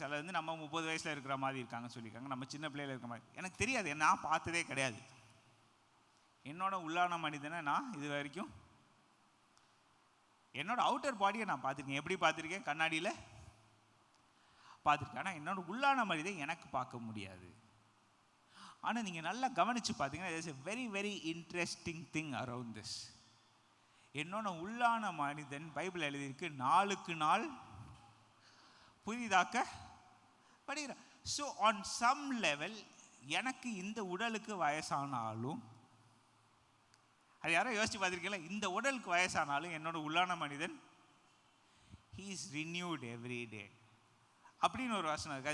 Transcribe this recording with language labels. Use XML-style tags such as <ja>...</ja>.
<ta>சிலர் வந்து நம்ம 30 வயசில் இருக்கிற மாதிரி இருக்காங்கன்னு சொல்லியிருக்காங்க, நம்ம சின்ன பிள்ளையில் இருக்கிற மாதிரி. எனக்கு தெரியாது, நான் பார்த்ததே கிடையாது. என்னோட உள்ளான மனிதனை நான் இது வரைக்கும் என்னோட அவுட்டர் பாடியை நான் பார்த்துருக்கேன். எப்படி பார்த்துருக்கேன்? கண்ணாடியில் பார்த்துருக்கேன். ஆனால் என்னோட உள்ளான மனிதன் எனக்கு பார்க்க முடியாது. ஆனால் நீங்கள் நல்லா கவனித்து பார்த்தீங்கன்னா</ta> <en>there's a very very interesting thing around this.</en> <ta>என்னோட உள்ளான மனிதன் பைபிள் எழுதியிருக்கு, நாளுக்கு நாள் புதிதாக்க படிக்கிறார்.</ta> <en>so on some level</en> <ta>எனக்கு இந்த உடலுக்கு வயசானாலும், அது யாரோ யோசிச்சு பார்த்துருக்கீங்களா? இந்த உடலுக்கு வயசானாலும் என்னோட உள்ளான மனிதன்</ta> <en>he is renewed every day</en> <ta>அப்படின்னு ஒரு வசனம் இருக்குது.</ta>